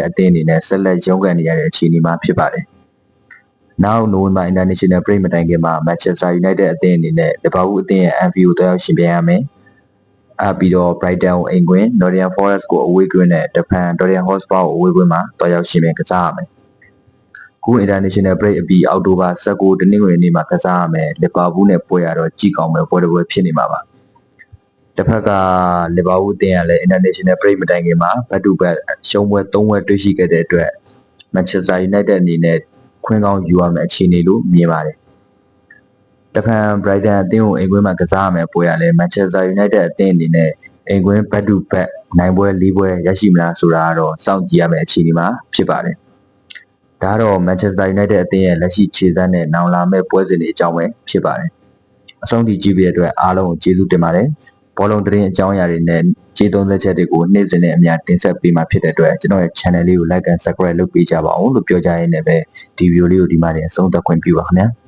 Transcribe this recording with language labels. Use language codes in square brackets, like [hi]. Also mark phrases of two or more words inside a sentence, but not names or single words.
[my] အသင်းအနေနဲ့ဆက်လက်ရုန်းကန်နေရတဲ့အခြေအနေမှာဖြစ်ပါတယ်။နောက်နိုဝင်ဘာ [en] International Break [my] မတိုင်ခင်မှာ Manchester United အသင်းအနေနဲ့လီဗာပူးအသင်းရဲ့ Anfield ကိုတွားရောက်ရှင်ပြိုင်ရမယ်။ပြီးတော့ Brighton ကိုအိမ်ကွင်း Nottingham Forest ကိုအဝေးကွင်းနဲ့တဖန် Tottenham Hotspur ကိုအဝေးကွင်းမှာတွားရောက် ရှင်ပြိုင်ကစားရမယ်။ခု [en] International Break [my] အပြီးအောက်တိုဘာ19တနင်္ဂနွေနေ့မှာကစားရမယ်လီဗာပူးနဲ့ပွဲရတော့ကြည့်ကောင်းမယ်ပွဲတစ်ပွဲဖြစ်နေမှာပါ။တစ်ဖက်ကလီဗာပူးအသင်းကလည်း [en] International Break [my] မ တိုင်ခင်မှာ [en] back to back [my] ရှုံးပွဲ3ပွဲတွေ့ရှိခဲ့တဲ့အတွက် Manchester United အနေနဲ့ခွင့်ကောင်းယူရမယ်အခြေအနေလို့မြင်ပါတယ်။တဖန် Brighton အသင်းကိုအိမ်ကွင်းမှာကစားရမယ်ပွဲရလဲ Manchester United အသင်းအနေနဲ့အိမ်ကွင်း [en] back to back [my] နိုင်ပွဲ4ပွဲရရှိမလားဆိုတာကတော့စောင့်ကြည့်ရမယ့်အခြေအနေမှာဖြစ်ပါတယ်။ဒါတော့ Manchester United အသင်းရဲ့လက်ရှိခြေစမ်းနဲ့နောင်လာမယ့်ပွဲစဉ်တွေအကြောင်းပဲဖြစ်ပါတယ်။အဆုံးထိကြည့်ပြီးတဲ့အတွက်အားလုံးကိုကျေးဇူးတင်ပါတယ်။ဘောလုံးသတင်းအကြောင်းအရာတွေနဲ့ကြေးသုံးသက်ချက်တွေကိုနေ့စဉ်နဲ့အများတင်ဆက်ပေးမှာဖြစ်တဲ့အတွက်ကျွန်တော်ရဲ့ channel လေးကို [en] like and subscribe [my] လုပ်ပေးကြပါအောင်လို့ပြောကြရင်းနဲ့ပဲဒီဗီဒီယိုလေးကိုဒီမှာတင်အဆုံးသတ်ခွင့်ပြုပါခင်ဗျာ။